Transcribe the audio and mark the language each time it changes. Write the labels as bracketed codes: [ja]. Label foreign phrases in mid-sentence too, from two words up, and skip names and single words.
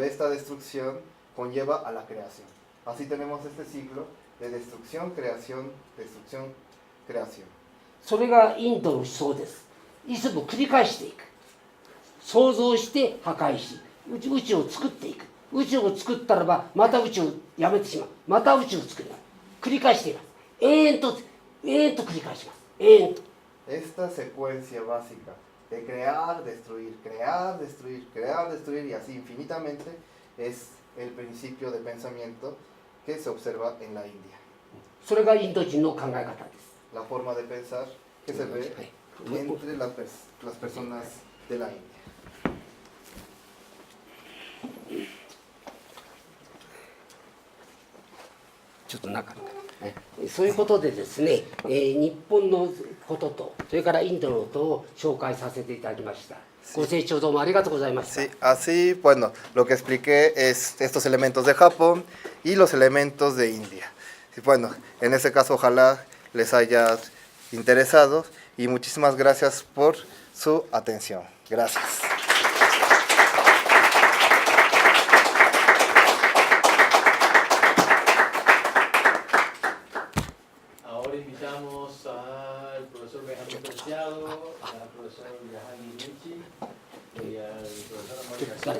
[es] Pero esta destrucción conlleva a la creación. Así tenemos este ciclo de destrucción, creación, destrucción, creación. [ja] それがインドの思想です。いつも繰り返していく。創造して破壊し、宇宙を作っていく。宇宙を作ったらばまた宇宙をやめてしまう。また宇宙を作ります。繰り返しています。永遠と繰り返します。永遠と。 [es] Esta secuencia básica de crear, destruir, crear, destruir, crear, destruir y así infinitamente es el principio de pensamiento que se observa en la India. [ja] それがインド人の考え方です。 [es] La forma de pensar que se ve entre las personas de la India. [ja] ちょっと中にそういうことでですね、日本のこととそれからインドのことを紹介させていただきました。ご清聴どうもありがとうございました。 [es] Sí, así, bueno, lo que expliqué es estos elementos de Japón y los elementos de India. Y bueno, en este caso ojalá les haya interesado y muchísimas gracias por su atención. Gracias. Ahora invitamos al profesor Benjamín Preciado, al profesor Yahagi Michi y al profesor Amaury García.